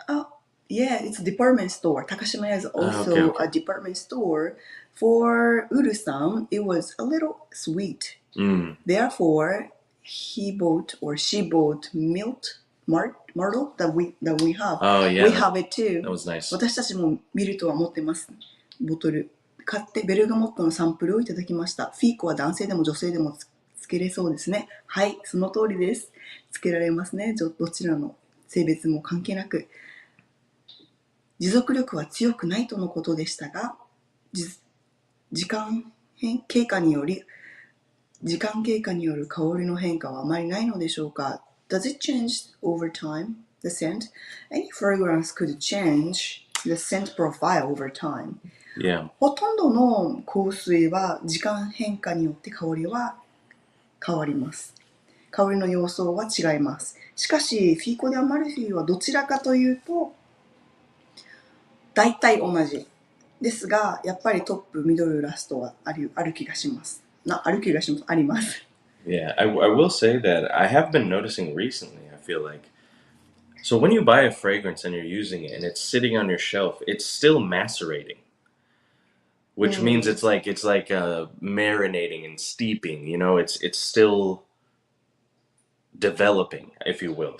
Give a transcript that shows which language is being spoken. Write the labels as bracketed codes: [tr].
[en] Oh, yeah, it's a department store. Takashimaya is also okay. a department store. For Uru-san, it was a little sweet. Therefore, he bought or she bought Myrtle that we have. Oh, yeah. We have it too. That was nice. [ja] 私たちもミルトは持ってます。ボトル。買ってベルガモットのサンプルをいただきました。フィーコは男性でも女性でもつけれそうですね。はい、その通りです。つけられますね。どちらの性別も関係なく。持続力は強くないとのことでしたが、時間経過による香りの変化はあまりないのでしょうか？ [en] Does it change over time, the scent? Any fragrance could change the scent profile over time. Yeah. [ja] ほとんどの香水は時間変化によって香りは変わります。香りの様相は違います。しかし、フィーコ・デ・アマルフィはどちらかというと、大体同じ。ですが、やっぱりトップ、ミドル、ラストはある気がします。あります。 [en] Yeah, I will say that I have been noticing recently, I feel like. So when you buy a fragrance and you're using it and it's sitting on your shelf, it's still macerating. Which means it's like marinating and steeping, you know, it's still developing, if you will.